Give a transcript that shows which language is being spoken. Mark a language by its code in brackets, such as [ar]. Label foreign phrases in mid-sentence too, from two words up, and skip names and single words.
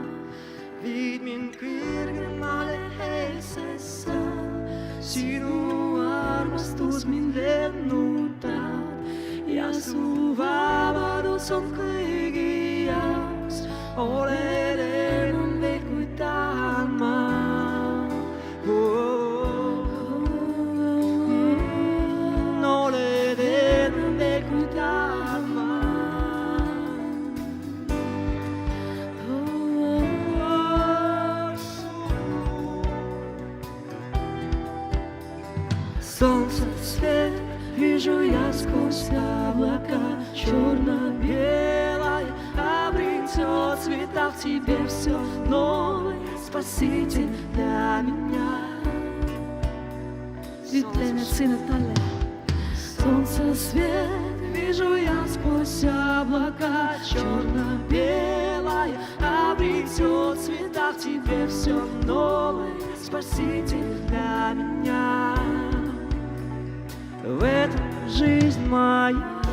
[et] Viid mind kõrgemale eelsesse, sinu armastus mind lennutab ja su vabadus on kõigi jaoks. Oled enam veel kui tahan ma. Oled enam veel kui tahan ma. [ru] Солнце свет вижу я сквозь облака, черно-белое обретет цвета в тебе все новое. Спаситель для меня. [et] Ütlen, et sina talle. [ru] Солнце свет вижу я сквозь облака, черно-белое обретет цвета в тебе все новое. Спаситель для меня. В этом жизнь моя.